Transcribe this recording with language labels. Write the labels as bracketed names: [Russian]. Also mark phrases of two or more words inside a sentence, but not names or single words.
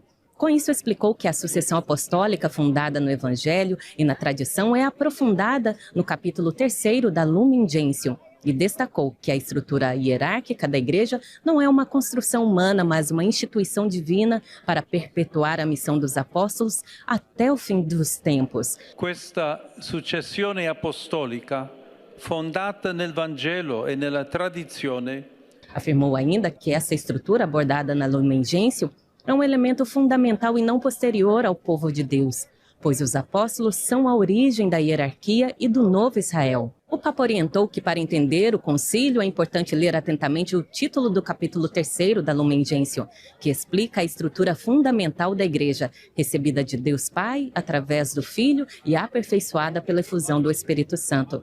[Portuguese] Com isso, explicou que a sucessão apostólica fundada no Evangelho e na tradição é aprofundada no capítulo 3º da Lumen Gentium, e destacou que a estrutura hierárquica da igreja não é uma construção humana, mas uma instituição divina para perpetuar a missão dos apóstolos até o fim dos tempos. [Italian] questa successione apostolica fondata nel Vangelo e nella tradizione. [Portuguese] Afirmou ainda que essa estrutura abordada na Lumen Gentium é um elemento fundamental e não posterior ao povo de Deus, pois os apóstolos são a origem da hierarquia e do novo Israel. O Papa orientou que, para entender o concílio, é importante ler atentamente o título do capítulo 3º da Lumen Gentium, que explica a estrutura fundamental da Igreja, recebida de Deus Pai, através do Filho e aperfeiçoada pela efusão do Espírito Santo.